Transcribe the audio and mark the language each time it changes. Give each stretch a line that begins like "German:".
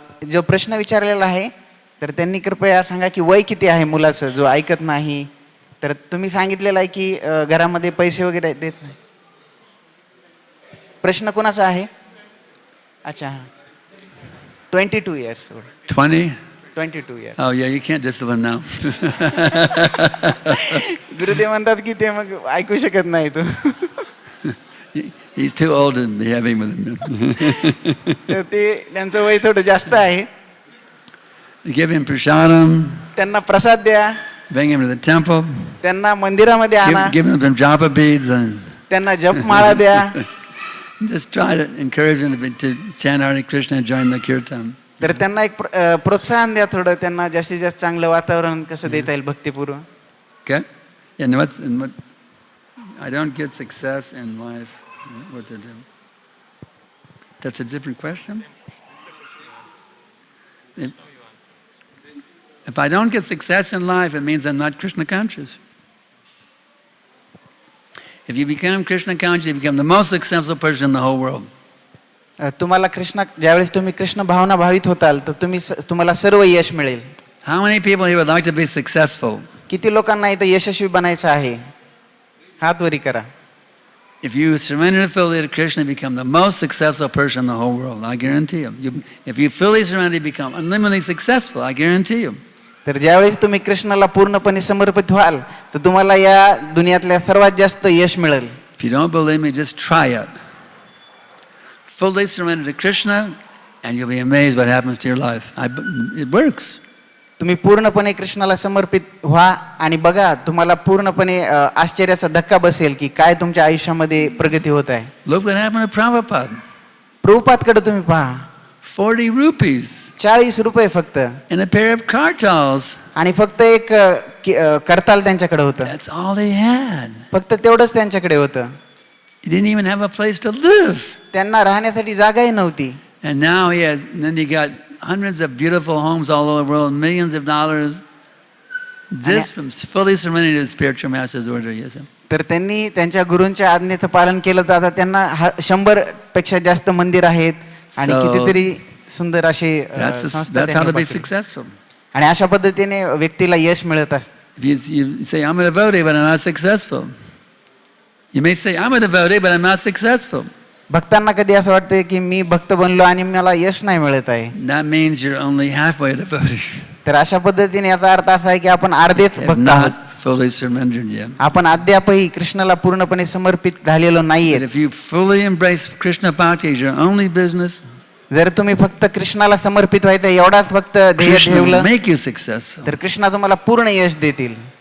Marathi: जो प्रश्न विचारलेला आहे तर त्यांनी कृपया सांगा की वय किती आहे मुलाचं जो ऐकत नाही. तर तुम्ही सांगितलेलं आहे की घरामध्ये पैसे वगैरे देत नाही. प्रश्न कोणाचा आहे?
English: अच्छा, 22 years old. 20? 22 years. Oh yeah, you can't discipline now.
Marathi: Gurudev म्हणतात की ते मग ऐकू शकत नाही तू.
English: He's too old to be having with him.
Marathi: तर ते त्यांचं वय थोडं जास्त आहे.
English: Give him prasadam.
Marathi: त्यांना प्रसाद द्या.
English: Bring him to the temple.
Marathi: त्यांना मंदिरामध्ये आणा.
English: Give him some japa beads and
Marathi: त्यांना जपमाळा द्या.
English: just try to encourage him to chant Hare Krishna and join the kirtan.
Marathi: तर त्यांना एक प्रोत्साहन द्या थोडं, त्यांना जास्तीत जास्त चांगलं वातावरण कसं देता येईल भक्तिपूर्व.
English: Okay? And what I don't get success in life. What to do? That's a different question? If I don't get success in life, it means I'm not Krishna conscious. If you become Krishna conscious, you become the most successful person in the whole world.
Marathi: तुम्हाला कृष्ण ज्यावेळेस तुम्ही कृष्ण भावना भावित होताल तर तुम्हाला सर्व यश मिळेल.
English: How many people here would like to be successful?
Marathi: किती लोकांना इथं यशस्वी बनायचं आहे? हात वरी करा.
English: If you surrender fully to Krishna, you become the most successful person in the whole world. I guarantee you. If you fully surrender, you become unlimitedly successful. I guarantee you.
Marathi: तर ज्यावेळेस तुम्ही कृष्णाला पूर्णपणे समर्पित व्हाल तर तुम्हाला या दुनियातल्या सर्वात जास्त यश मिळेल.
English: If you don't believe me, just try it. Fully surrender to Krishna, and you'll be amazed what happens to your life. It works.
Marathi: तुम्ही पूर्णपणे कृष्णाला समर्पित व्हा आणि बघा तुम्हाला पूर्णपणे आश्चर्याचा धक्का बसेल की काय तुमच्या आयुष्यामध्ये प्रगती होत आहे.
English: Look what happened to Prabhupada.
Marathi: प्रभुपादकडे तुम्ही पहा.
English: 40 rupees.
Marathi: 40 रुपये फक्त.
English: And a pair of kartals.
Marathi: आणि फक्त एक करताल त्यांच्याकडे होतं.
English: That's all they had.
Marathi: फक्त तेवढंच त्यांच्याकडे होतं.
English: He didn't even have a place to live.
Marathi: त्यांना राहण्यासाठी जागाही नव्हती.
English: And now then he got hundreds of beautiful homes all over the world, millions of dollars, just from fully surrendering to the spiritual master's order. Yes.
Marathi: तर त्यांनी त्यांच्या गुरूंच्या आज्ञेचं पालन केलं तर आता त्यांना 100 पेक्षा जास्त मंदिर आहेत आणि कितीतरी सुंदर असे
English: That's how to be successful.
Marathi: आणि अशा पद्धतीने व्यक्तीला यश मिळत असतं.
English: You say, I'm a devotee, but I'm not successful. You may say, I'm a devotee, but I'm not successful.
Marathi: भक्तांना कधी असं वाटतं की मी भक्त बनलो आणि मला यश नाही मिळत आहे.
English: That means you're only halfway devotee.
Marathi: तर अशा पद्धतीने याचा अर्थ असा आहे की आपण अर्धेच भक्त आहोत.
English: Fully surrendered yet.
Marathi: आपण अद्यापही कृष्णाला पूर्णपणे समर्पित झालेलो नाहीये.
English: If you fully embrace Krishna bhakti as your only business,
Marathi: जर तुम्ही फक्त कृष्णाला समर्पित व्हायचं एवढाच फक्त ध्येय
English: Krishna will
Marathi: ठेवलं
English: make you successful.
Marathi: तर कृष्णा तुम्हाला पूर्ण यश देतील.